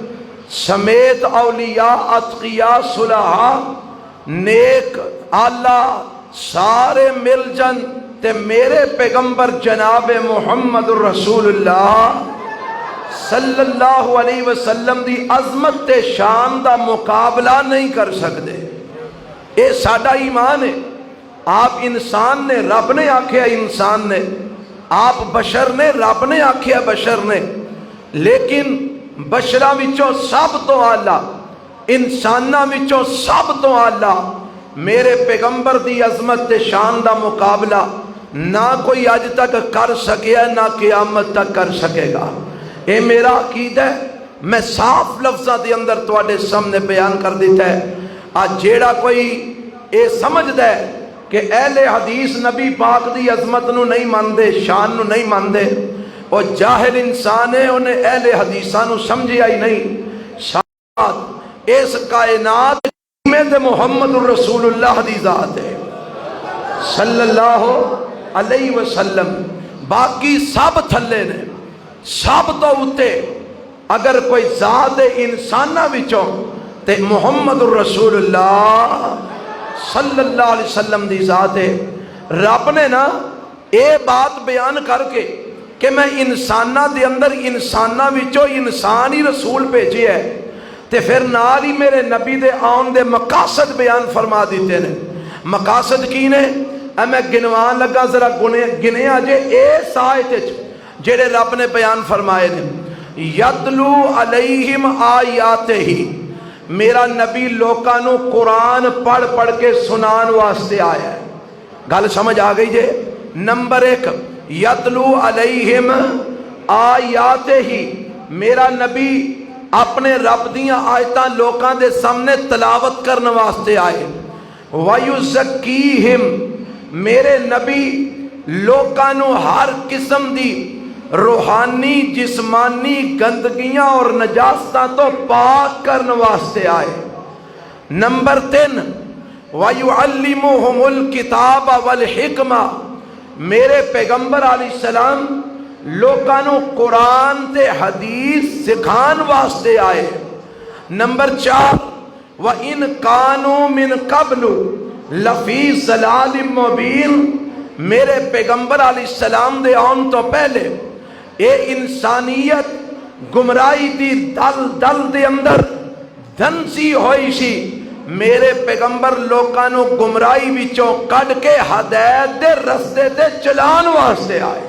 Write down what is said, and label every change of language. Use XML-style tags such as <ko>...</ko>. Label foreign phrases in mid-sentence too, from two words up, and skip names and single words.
<pa>سمیت اولیاء، اتقیاء، صلحاء، نیک، اعلیٰ، سارے مل جن تے میرے پیغمبر جناب محمد رسول اللہ</pa> <ar>صلی اللہ علیہ وسلم</ar> <pa>دی عظمت تے شان دا مقابلہ نہیں کر سکتے۔ اے ساڈا ایمان ہے۔ آپ انسان نے، رب نے آکھیا انسان نے، آپ بشر نے، رب نے آکھیا بشر نے، لیکن بشراں وچوں سب تو اعلیٰ، انساناں وچوں سب تو اعلیٰ میرے پیغمبر دی عظمت تے شان دا مقابلہ نہ کوئی اج تک کر سکیا، نہ قیامت تک کر سکے گا۔ اے میرا عقیدہ ہے، میں صاف لفظاں دے اندر تواڈے سامنے بیان کر دیتا ہے۔ آج جیڑا کوئی اے سمجھدا ہے کہ اہل حدیث نبی پاک دی عظمت نو نہیں ماندے، شان نو نہیں ماندے، اور جاہل انسان ہے، انہیں اہل حدیثاں نو سمجھیا ہی نہیں۔ ساتھ اس کائنات میں تے محمد رسول اللہ دی ذات ہے</pa> <ar>صلی اللہ علیہ وسلم،</ar> <pa>باقی سب تھلے نے، سب تو اتے اگر کوئی ذات انسانہ وچوں تے محمد رسول اللہ</pa> <ar>صلی اللہ علیہ وسلم</ar> <pa>دی ذات ہے۔ رب نے نا اے بات بیان کر کے کہ میں انسانہ دے اندر انسانہ وچوں انسان ہی رسول بھیجے ہے، تے پھر نال ہی میرے نبی دے آن دے مقاصد بیان فرما دیتے ہیں۔ مقاصد کی نے میں گنوان لگا، ذرا گنے آجے اس آیت جڑے رب نے بیان فرمائے نے۔</pa> <ar>یتلو علیہم آیات ہی،</ar> <pa>میرا نبی لوکاں نو قرآن پڑھ پڑھ کے سنان واسطے آیا ہے۔ گل سمجھ آ گئی جے؟ نمبر ایک،</pa> <ar>یتلو علیہم آیات ہی،</ar> <pa>میرا نبی اپنے رب دیاں آیتاں لوکاں دے سامنے تلاوت کرنے واسطے آئے۔ وَيُزَكِّيهِمْ، میرے نبی لوکاں نو ہر قسم دی روحانی جسمانی گندگیاں اور نجاستاں تو پاک کرنے واسطے آئے۔ نمبر 3،</pa> <ar>وَيُعَلِّمُهُمُ الْكِتَابَ وَالْحِكْمَةَ،</ar> <pa>میرے پیغمبر</pa> <ar>علیہ السلام</ar> <pa>لوکاں نو قرآن تے حدیث سکھان واسطے آئے۔</pa> <ar>نمبر 4 وَإِن كَانُوا مِن قَبْلُ لَفِي ضَلَالٍ مُبِينٍ،</ar> <pa>میرے پیغمبر</pa> <ar>علیہ السلام</ar> <pa>دے آن تو پہلے اے انسانیت گمراہی دی دل دل دے اندر دھنسی ہوئی سی، میرے پیغمبر لوکانو گمراہی وچوں کڈ کے ہدایت دے رستے تے چلان واسطے آئے۔</pa>